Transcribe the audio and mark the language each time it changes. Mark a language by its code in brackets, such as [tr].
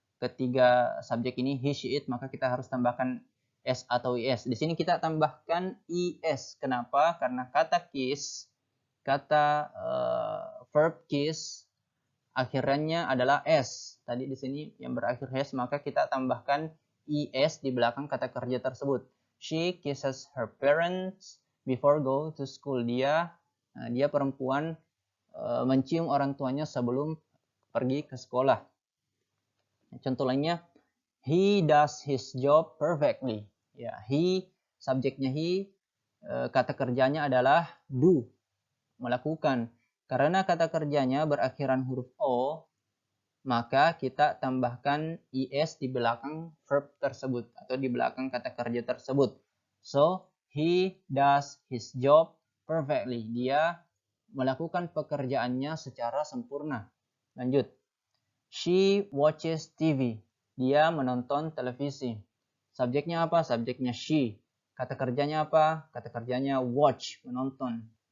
[id] ketiga subjek ini he, she, it, maka kita harus tambahkan s atau is. Di sini kita tambahkan is. Kenapa? Karena kata kiss, kata verb kiss akhirannya adalah s. Tadi di sini yang berakhir s, maka kita tambahkan is di belakang kata kerja tersebut. [en] She kisses her parents before go to school. [id] Dia perempuan mencium orang tuanya sebelum pergi ke sekolah. Contoh lainnya, [en] he does his job perfectly. [id] Ya, he, subjeknya he, kata kerjanya adalah do, melakukan. Karena kata kerjanya berakhiran huruf o, maka kita tambahkan is di belakang verb tersebut atau di belakang kata kerja tersebut. [en] So, he does his job perfectly. [id] Dia melakukan pekerjaannya secara sempurna. Lanjut. [en] She watches TV. [id] Dia menonton televisi. Subjeknya apa? Subjeknya she. Kata kerjanya apa? Kata kerjanya watch, menonton.